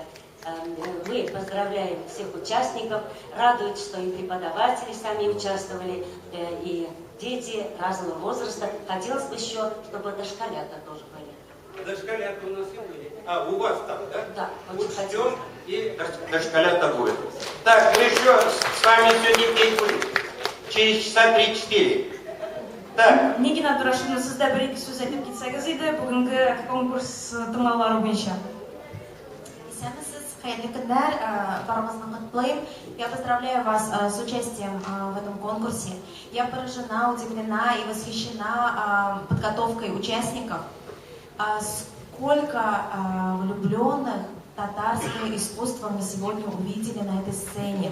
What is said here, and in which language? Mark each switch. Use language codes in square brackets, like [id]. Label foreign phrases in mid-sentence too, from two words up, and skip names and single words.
[ru] Мы поздравляем всех участников, радует, что и преподаватели сами участвовали, и дети разного возраста. Хотелось бы еще, чтобы дошколята тоже были. Дошколята у нас и были. А, у вас там, да? Да. Учтем, и дошколята будет. Так, мы еще с вами сегодня петь будем. Через часа 3-4. Так. [tt] Нигина турашында сездә бер-ике сүз әйтеп китсәгез иде, бүгенге конкурс тыңлаулары буенча. [ru] Я поздравляю вас с участием в этом конкурсе. Я поражена, удивлена и восхищена подготовкой участников. Сколько влюбленных татарское искусство мы сегодня увидели на этой сцене.